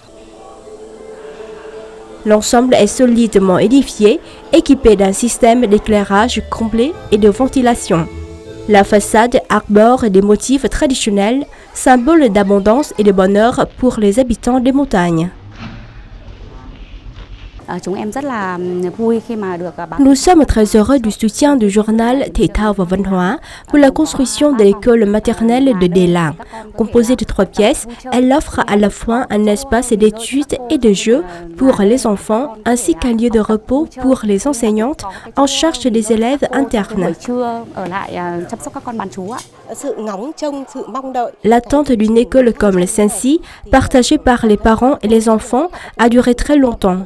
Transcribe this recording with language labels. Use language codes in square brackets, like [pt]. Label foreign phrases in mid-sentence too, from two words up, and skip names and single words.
[fr] L'ensemble est solidement édifié, équipé d'un système d'éclairage complet et de ventilation. La façade arbore des motifs traditionnels, symbole d'abondance et de bonheur pour les habitants des montagnes. Nous sommes très heureux du soutien du journal Thể thao và Văn hóa pour la construction de l'école maternelle de Delang. Composée de 3 pièces, elle offre à la fois un espace d'études et de jeux pour les enfants ainsi qu'un lieu de repos pour les enseignantes en charge des élèves internes. L'attente d'une école comme celle-ci, partagée par les parents et les enfants, a duré très longtemps.